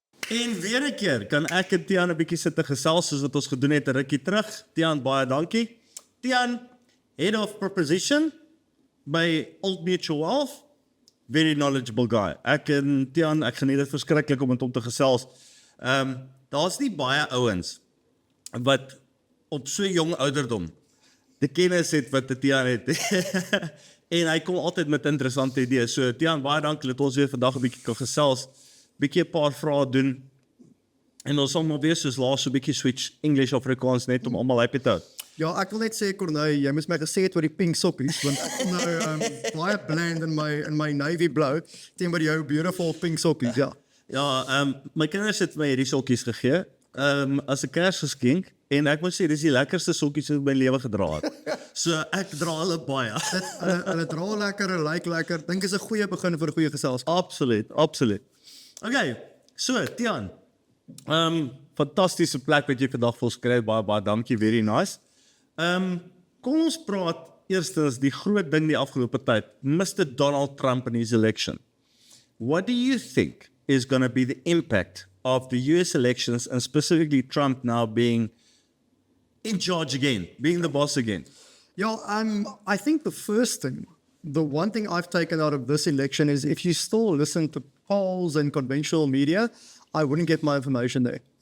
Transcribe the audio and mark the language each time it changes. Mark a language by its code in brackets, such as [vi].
[af] En weer 'n keer kan ek en Tiaan 'n bietjie sit te gesels soos wat ons gedoen het 'n rukkie terug. Tiaan, baie dankie. [en] Tiaan, Head of Proposition by Old Mutual Wealth, very knowledgeable guy. [af] Ek en Tiaan, ek geniet dit verskriklik om met hom te gesels. Daar's nie baie ouens wat op so jong ouderdom die kennis het wat Tiaan het. En hy kom altyd met interessante idees. So Tiaan, baie dankie dat ons weer vandag 'n bietjie kan gesels. Bietjie 'n paar vrae doen. En ons sal maar weer soos laas so 'n bietjie [en] switch English Afrikaans [af] net om almal happy te hou. Ja, ek wil net sê Corneille, jy moes my gesê het oor die pink sokkies, want ek kom nou baie bland in my [en] navy blue [af] teenoor jou [en] beautiful pink [af] sokkies, ja. Ja, my kinders het my hierdie sokkies gegee, as 'n Kersgeskenk, en ek moet sê dis die lekkerste sokkies wat ek in my lewe gedra het. So ek dra hulle baie. Hulle dra lekker, hulle lyk lekker. Dink is 'n goeie begin vir 'n goeie geselskap. Absoluut. Okay, so Tiaan, fantastiese plek wat jy vandag vir ons kry, baie dankie, [en] very nice. [af] Kom ons praat eerstens die groot ding die afgelope tyd, Mr. [en] Donald Trump and his election. What do you think is going to be the impact of the US elections, and specifically Trump now being in charge again, being the boss again? Yeah, I think the one thing I've taken out of this election is if you still listen to polls and conventional media, I wouldn't get my information there.